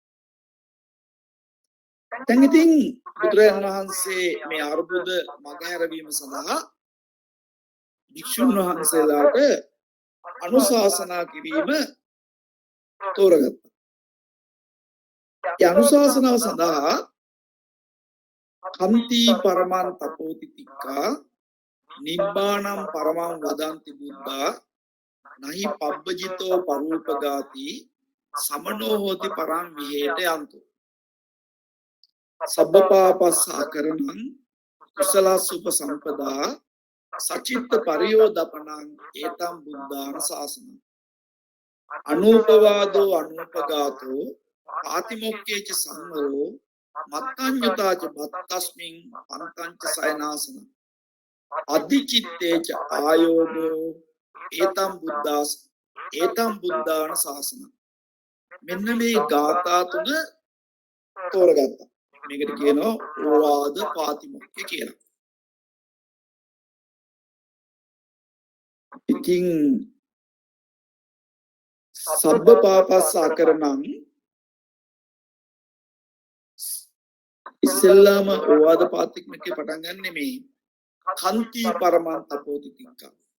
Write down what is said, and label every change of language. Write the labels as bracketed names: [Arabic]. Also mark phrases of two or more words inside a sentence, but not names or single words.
[Sinhala] දැන් ඉතින් බුදුරජාණන් වහන්සේ මේ අරුබුද මගහැරවීම සඳහා භික්ෂුන් වහන්සේලාට අනුශාසනා කිරීම තෝරගත්තා. ඒ අනුශාසනාව සඳහා [Pali] කන්ති පරමං තපෝති තික්ඛා නිබ්බාණං පරමං වදන්ති බුද්ධා නහි පබ්බජිතෝ පරූපගාති සමනෝ හෝති පරං විහෙට යන්තු සබ්බපාපස්සාකරණං කුසලසුප සම්පදා සචිත්ත පරියෝදපනං ඒතම් බුද්ධාන ශාසනං අනූපවාදෝ අනූපගාතෝ පාතිමොක්ඛේච සංවරෝ මත්තඤ්ඤතාච බත්තස්මින් පන්තංච සයනාසන අධිචිත්තේච ආයෝගෝ ඒතම් බුද්ධාන ශාසනං. [Sinhala] මෙන්න මේ ගාථා තුන තෝරගත්තා. මේකට කියනවා [Pali] ඕවාද පාතිමොක්ඛය [Sinhala] කියලා. ඉතින් [Pali] සබ්බ පාපස්සාකරණං [Sinhala] ඉස්සෙල්ලාම [Pali] ඕවාද පාතිමොක්ඛය [Sinhala] පටන් ගන්නෙ මේ [Pali] කන්ති පරමං තපෝති තික්ඛා.